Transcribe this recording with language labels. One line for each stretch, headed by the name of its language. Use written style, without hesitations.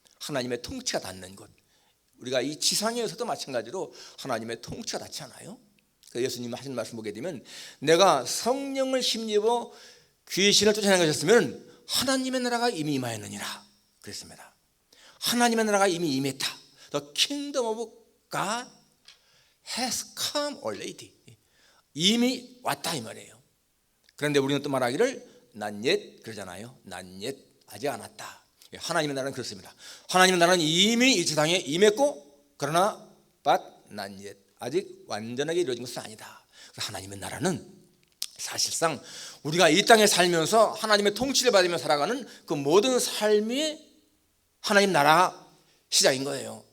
Korean: 하나님의 통치가 닿는 곳. 우리가 이 지상에서도 마찬가지로 하나님의 통치가 닿지 않아요? 예수님이 하신 말씀 보게 되면 내가 성령을 힘입어 귀신을 쫓아내는 것이었으면 하나님의 나라가 이미 임하였느니라 그랬습니다. 하나님의 나라가 이미 임했다.
English: The kingdom of God has come already.
Korean: 이미 왔다 이 말이에요. 그런데 우리는 또 말하기를
English: not yet
Korean: 그러잖아요. not yet 아직 안 왔다. 하나님의 나라는 그렇습니다. 하나님의 나라는 이미 이 세상에 임했고 그러나
English: but not yet
Korean: 아직 완전하게 이루어진 것은 아니다. 하나님의 나라는 사실상 우리가 이 땅에 살면서 하나님의 통치를 받으며 살아가는 그 모든 삶이 하나님 나라 시작인 거예요.